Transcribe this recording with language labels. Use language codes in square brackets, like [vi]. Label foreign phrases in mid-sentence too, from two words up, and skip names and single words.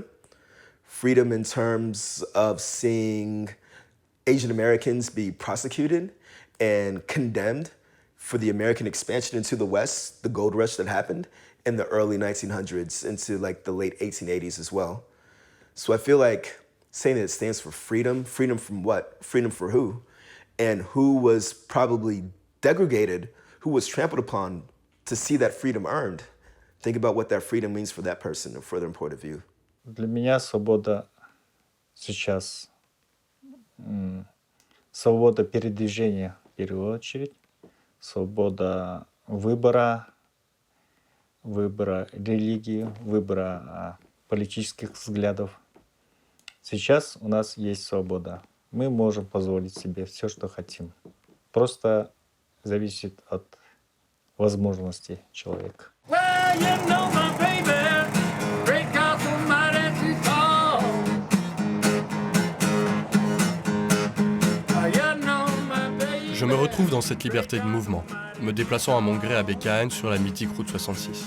[en] Freedom in terms of seeing Asian Americans be prosecuted and condemned for the American expansion into the West, the gold rush that happened in the early 1900s into like the late 1880s as well. So I feel like saying that it stands for freedom, freedom from what? Freedom for who? And who was probably degraded, who was trampled upon to see that freedom earned. Think about what that freedom means for that person from their point of view. [ru] Для меня свобода сейчас свобода передвижения в первую очередь, свобода выбора религии, выбора политических взглядов. Сейчас у нас есть свобода. Мы можем позволить себе все, что хотим. Просто зависит от возможностей человека. [fr] Je me retrouve dans cette liberté de mouvement, me déplaçant à mon gré à Bécane sur la mythique route 66.